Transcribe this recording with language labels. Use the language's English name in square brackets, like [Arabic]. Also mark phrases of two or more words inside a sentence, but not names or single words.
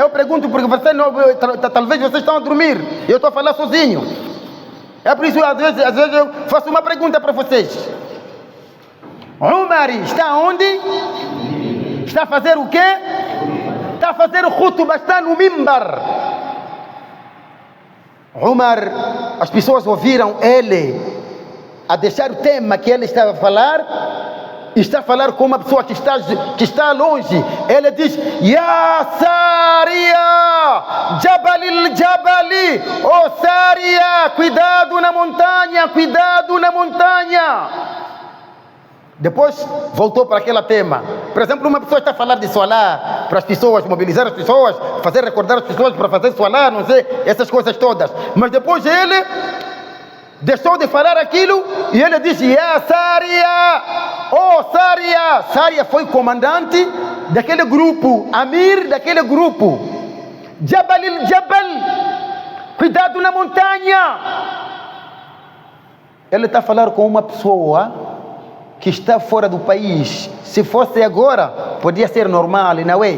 [Portuguese] Eu pergunto porque vocês não, talvez vocês estão a dormir. Eu estou a falar sozinho. É por isso, às vezes eu faço uma pergunta para vocês. Umar está onde? Está a fazer o quê? Está a fazer o khutbah, está no mimbar. Umar, as pessoas ouviram ele a deixar o tema que ele estava a falar, e está a falar com uma pessoa que está longe. Ele diz: [Arabic] يا سارية، الجبلَ الجبلِ, oh Saria, [Portuguese] cuidado na montanha, cuidado na montanha. Depois voltou para aquele tema. Por exemplo, uma pessoa está a falar de Salah, para as pessoas, mobilizar as pessoas, fazer recordar as pessoas para fazer Salah, não sei, essas coisas todas. Mas depois ele deixou de falar aquilo e ele disse: Ya Saria, oh Saria. Saria foi comandante daquele grupo, Amir daquele grupo. [Arabic] الجبلَ الجبل, [Portuguese] cuidado na montanha. Ele está a falar com uma pessoa que está fora do país. Se fosse agora, podia ser normal, não é?